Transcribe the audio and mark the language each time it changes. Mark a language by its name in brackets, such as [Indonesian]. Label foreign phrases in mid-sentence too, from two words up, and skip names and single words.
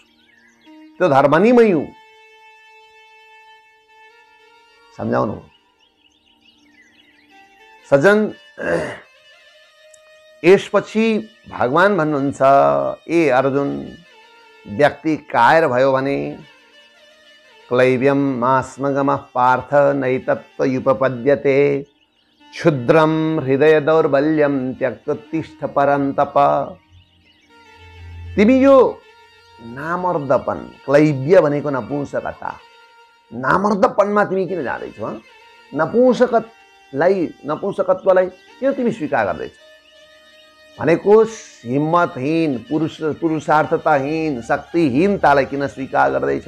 [Nepali] त्यो धर्म नै मै हुँ। सम्झाउनु सज्जन। यसपछि भगवान भन्नुहुन्छ, ए अर्जुन, व्यक्ति कायर भयो भने [Sanskrit] क्लैव्यम मास्मगमः पार्थ नैतत्त्वयुपपद्यते क्षुद्रम हृदय दौर्बल्यम त्यक्तोत्तिष्ठ परन्तप। [Nepali] तिमी यो नामर्दपन, क्लैव्य भनेको नपुंसकता, नामर्दपनमा तिमी किन जाँदैछौ? नपुंसकत्वलाई किन तिमी स्वीकार गर्दैछौ? भनेको हिम्मतहीन, पुरुषार्थताहीन, शक्तिहीनतालाई किन स्वीकार गर्दैछौ?